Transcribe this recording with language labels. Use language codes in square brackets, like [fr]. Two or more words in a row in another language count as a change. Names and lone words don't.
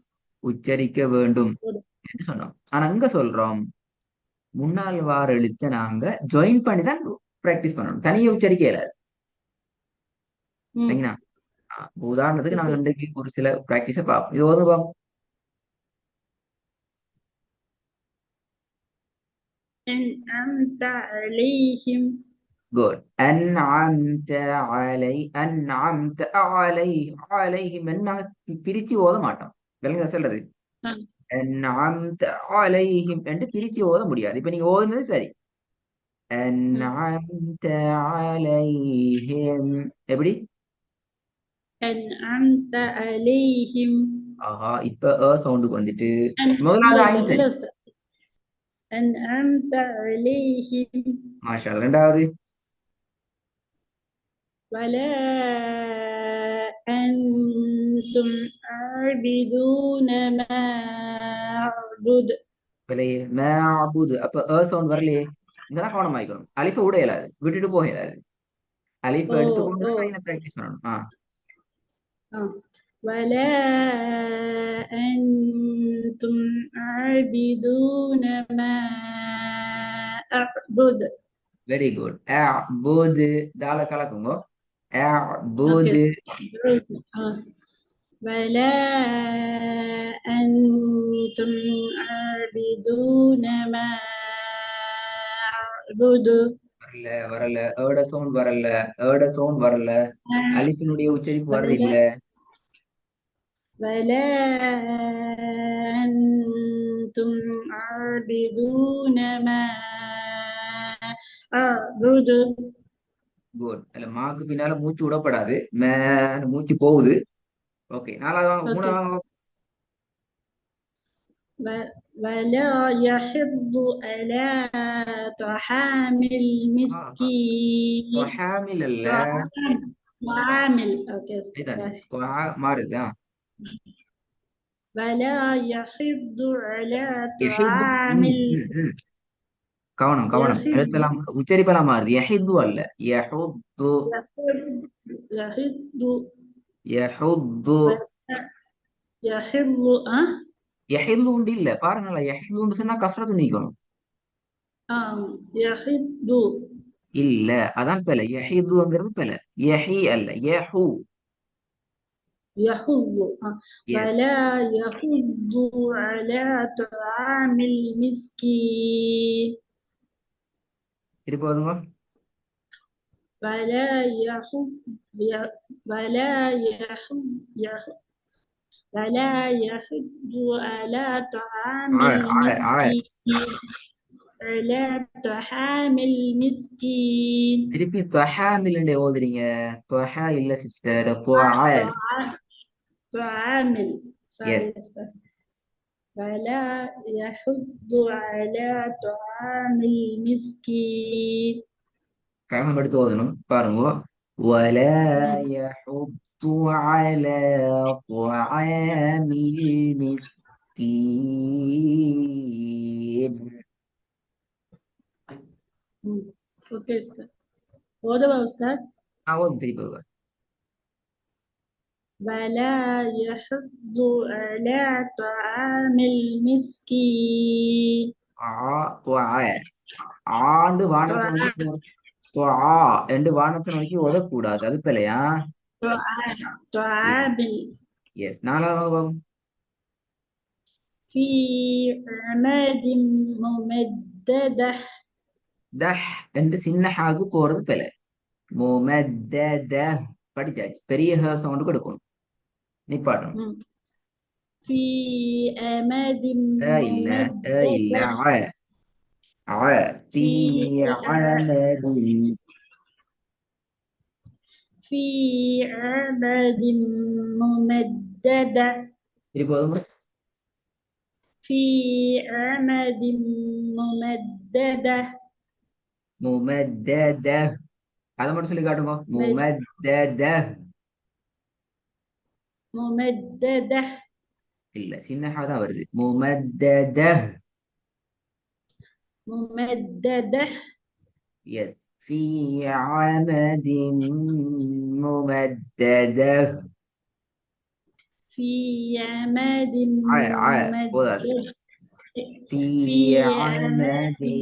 [ta] உச்சரிக்க வேண்டும் ஒரு. என்று சொன்னோம். ஆனா இங்க சொல்றோம் முன்னாள் வார எழுத்தை நாங்க ஜாயின் பண்ணி தான் பிராக்டிஸ் பண்ணணும், தனியா உச்சரிக்க இயலாது. ம். சரிங்களா? உதாரணத்துக்கு ஓகே. நாங்க இன்றைக்கு ஒரு சில பிராக்டிஸை பார்ப்போம். இது வந்து பார்ப்போம். [ar] أنعمت عليهم. [ta] குட். [ar] أنعمت أنعمت عليهم [ta] நாங்க பிரிச்சு ஓத மாட்டோம். விளங்குதா சொல்றது? ஆ. [ar] أنعمت عليهم [ta] என்று பிரிச்சு ஓத முடியாது. இப்ப நீங்க ஓதுனது சரி. ம். [ar] أنعمت عليهم [ta] எப்படி? [ar] أنعمت عليهم. [ta] ஆஹா, இப்ப சவுண்டுக்கு வந்துட்டு இல்ல முதலாவது இல்ல ஆயின் இல்ல சரி. உஸ்தாத். [ar] أنعمت عليهم. ما شاء الله. [ta] ரெண்டாவது [ar] ولا أنتم عابدون ما أعبد. [ta] விலையே மேபுது. அப்ப சவுண்ட் வரலையே. இங்கதான் கவனம் ஆயிக்கணும். அலிஃபை விட இயலாது, விட்டுட்டு போக இயலாது. அலிஃபை [ar] أو [ta] எடுத்துக்கொண்டு [ar] أو [ta] தான் ஐனை பிராக்டிஸ் பண்ணணும். [ar] ولا أنتم عابدون ما أعبد. [en] very good. [ta] அபுது தால கலக்குங்க. أوكي. அபுது. [ar] ولا أنتم عابدون ما أعبد. [ta] வரல வரல. சவுண்ட் வரல. சவுண்ட் வரல. அலிஃபினுடைய உச்சரிப்பு வர்றது [ar] ولا [ta] இல்ல. [ar] ولا أنتم عابدون ما أعبد. [ta] குட். அதுல மாக்கு பின்னால மூச்சு விடப்படாது. மூச்சு போகுது. ஓகே, நாலாவது வாங்க, أوكي. மூணாவது வாங்க. [ar] ولا يحض على طعام المسكين. [ta] ஹாமில் அல்ல. [ar] طعام. طعامل. أوكي. [ta] இதுதானே [ar] صحيح. [ta] மாறுது. [ar] ولا يحض على [ta] யஹிது. [ar] طعام [ta] கவனம் கவனம். [ar] يحض. [ta] எழுத்தெல்லாம் உச்சரிப்பெல்லாம் மாறுது. யஹிது அல்ல, யஹுத்து. [ar] يحض. [ta] யஹுத்து. [ar] يحض. [ta] யஹிது உண்டு இல்ல, பாருங்களேன். யஹிது உண்டு சொன்னா கஸ்ரத்து நீக்கணும். [ar] يحض. [ta] இல்ல, அதான் பெல. யஹிதுங்கிறது பெல. யஹி அல்ல, யஹு. [ar] يحض. [ta] எஸ். [ar] ولا يحض على طعام المسكين. [ta] திருப்பி வருங்க. [ar] ولا يحض. ولا يحض. ولا يحض على طعام المسكين. على طعام المسكين. [ta] திருப்பி தொஹாமில் ஓதுறீங்க. தொஹா இல்ல சிஸ்டர், [ar] طعامل. [ta] எஸ். sorry. [ar] ولا يحض على طعام المسكين. [ta] கிரமம் எடுத்து ஓதணும். பாருங்க. [ar] ولا يحض على طعام المسكين. اوكي استاذ. هو ده بقى استاذ. [ta] ஓதும் திருப்பி. [ar] ولا يحض على طعام المسكين [ta] ஆண்டு வானத்தை நோக்கி ஆ என்று வானத்தை நோக்கி ஓதக்கூடாது அது பிள்ளையா [ar] طعام [ta] எஸ் நாலாவது [ar] في عماد ممددة [ta] தஹ் என்று சின்ன ஹாக்கு போறது பிள்ளை முமத்தத படிச்சாச்சு பெரிய ஹ சவுண்ட் கொடுக்கணும் நிப்பாட்டணும் [ar] في عماد [ta] இல்ல இல்ல [ar] ممددة في في عمد في عمد ممددة [ta] திருப்பி போதும் [ar] في عمد ممددة [ta] முமத்தத அதை மட்டும் சொல்லி காட்டுங்க முமத்தத [ar] ممددة [ta] இல்ல சின்ன ஹா தான் வருது முமத்தத [ar] ممددة எஸ் في عمد ممددة في عماد [ta] போதாது [ar] ممددة في في عمد عماد